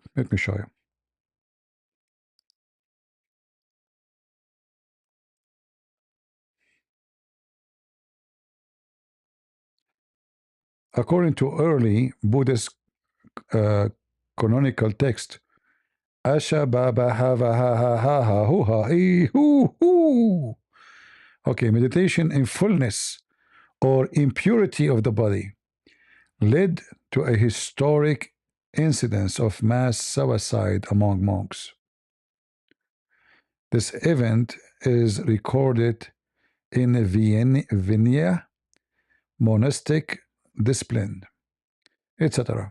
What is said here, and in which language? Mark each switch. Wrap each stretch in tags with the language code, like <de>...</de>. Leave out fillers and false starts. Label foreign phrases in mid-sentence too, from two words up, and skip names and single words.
<en>Let me show you. According to early Buddhist canonical text, Asha Baba Hava Ha Ha Ha Ha Hu Ha Ee Hu Hu. Okay, meditation in fullness or impurity of the body led to a historic incidence of mass suicide among monks. This event is recorded in a Vinaya monastic discipline, etc.</en>